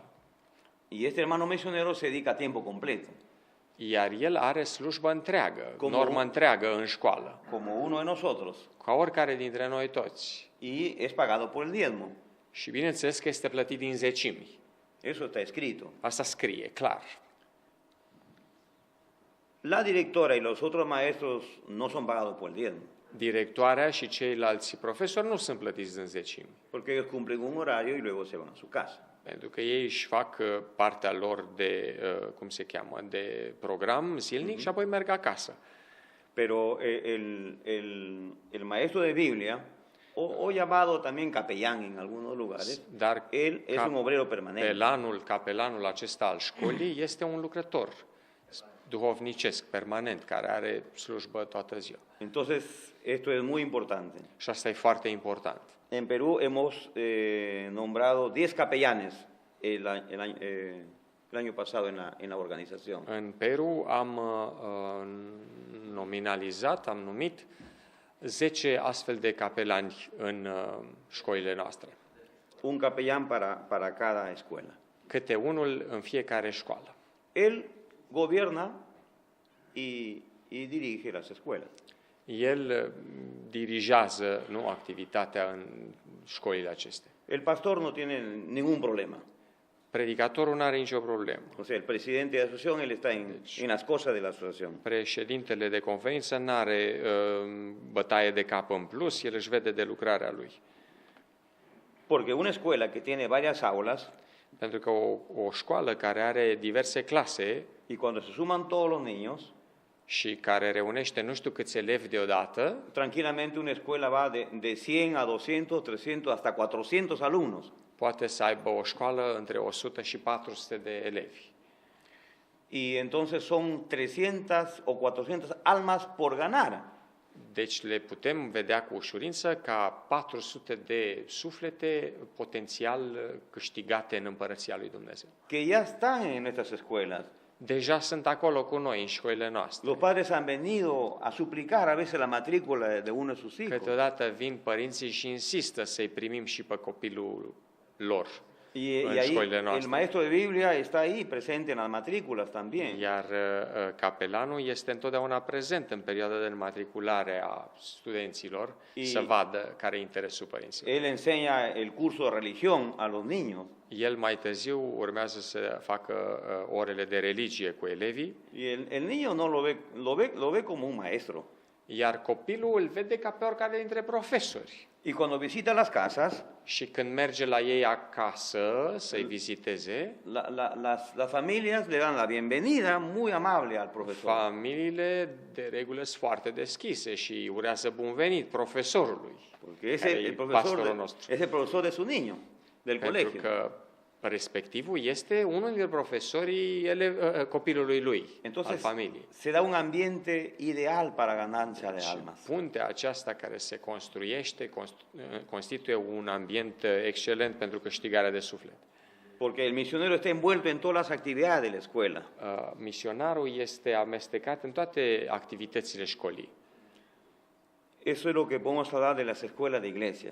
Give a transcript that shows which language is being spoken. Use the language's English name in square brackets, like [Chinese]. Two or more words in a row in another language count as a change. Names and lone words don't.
[Spanish] Y este hermano misionero se dedica a tiempo completo, [Romanian] Iar el are slujbă întreagă, Cum normă un- întreagă în școală, [Spanish] como uno de nosotros, [Romanian] ca oricare dintre noi toți. [Spanish] y es pagado por el diezmo. [Romanian] Și bineînțeles că este plătit din zecimi. [Spanish] Eso está escrito. [Romanian] Asta scrie, clar. [Spanish] La directora y los otros maestros no son pagados por el diezmo, [Romanian] Directoarea și ceilalți profesori nu sunt plătiți din zecimi, [Spanish] porque ellos cumplen un horario y luego se van a su casa. [Romanian] pentru că ei își fac partea lor de, cum se cheamă, de program zilnic și apoi merg acasă. [Spanish] Pero el maestro de Biblia, o llamado también capellán en algunos lugares, [Romanian] Dar [Spanish] él es un obrero permanente. [Romanian] capelanul acesta al școlii este un lucrător duhovnicesc permanent, care are slujbă toată ziua. [Spanish] Entonces, esto es muy importante. [Romanian] Și asta e foarte important. [Spanish] En Perú hemos nombrado 10 capellanes el año pasado en la organización. [Romanian] În Peru am nominalizat, am numit 10 astfel de capelani în școlile noastre. [Spanish] Un capellán para cada escuela. [Romanian] Câte unul în fiecare școală. [Spanish] Él gobierna y dirige las escuelas. [Romanian] El dirigează activitatea în școlile acestea. [Spanish] El pastor no tiene ningún problema. [Romanian] Predicatorul nu are nicio problemă. [Spanish] O sea, el presidente de la asociación, él está en las cosas de la asociación. [Romanian] Președintele de conferință nu are bătaie de cap în plus, el își vede de lucrarea lui. [Spanish] Porque una escuela que tiene varias aulas, [Romanian] Pentru că o școală care are diverse clase [Spanish] y cuando se suman todos los niños, [Romanian] și care reunește nu știu câți elevi deodată, [Spanish] tranquilamente una escuela va de 100 a 200, 300, hasta 400 alumnos. [Romanian] poate să aibă o școală între 100 și 400 de elevi. [Spanish] Y entonces son 300 o 400 almas por ganar. [Romanian] Deci le putem vedea cu ușurință ca 400 de suflete potențial câștigate în Împărăția lui Dumnezeu. [Spanish] Que ya están en nuestras escuelas. [Romanian] Deja sunt acolo cu noi în școlile noastre. [Spanish] Los padres han venido a suplicar a veces la matrícula de uno de sus hijos. [Romanian] Câteodată vin părinții și insistă să-i primim și pe copilul lor [Spanish] Y [Romanian] în [Spanish] ahí [Romanian] școlile [Spanish] el [Romanian] noastre. [Spanish] maestro de Biblia está ahí presente en las matrículas también. [Romanian] Iar capelanul este întotdeauna prezent în perioada de înmatriculare a studenților să vadă care e interesul părinților. [Spanish] Él enseña el curso de religión a los niños. [Romanian] El mai târziu urmează să facă orele de religie cu elevii, [Spanish] Y el niño no lo ve como un maestro. [Romanian] iar copilul îl vede ca pe oricare dintre profesori. [Spanish] Y cuando visita las casas, [Romanian] Și când merge la ei acasă să-i viziteze, [Spanish] las familias le dan la bienvenida muy amable al profesor. [Romanian] familiile de regulă sunt foarte deschise și urează bun venit profesorului, [Spanish] Porque es [Romanian] care [Spanish] el [Romanian] e [Spanish] profesor [Romanian] pastorul nostru. [Spanish] es el profesor de su niño, del [Romanian] Pentru [Spanish] colegio. [Romanian] că respectivul este unul dintre profesorii copilului lui, al [Spanish] Entonces [Romanian] familiei. [Spanish] se da un ambiente ideal para ganancia de almas. [Romanian] Puntea aceasta care se construiește constituie un ambient excelent pentru câștigarea de suflet. [Spanish] Porque el misionero está envuelto en todas las actividades de la escuela. [Romanian] Misionarul este amestecat în toate activitățile școlii. [Spanish] Eso es lo que podemos hablar de las escuelas de iglesia.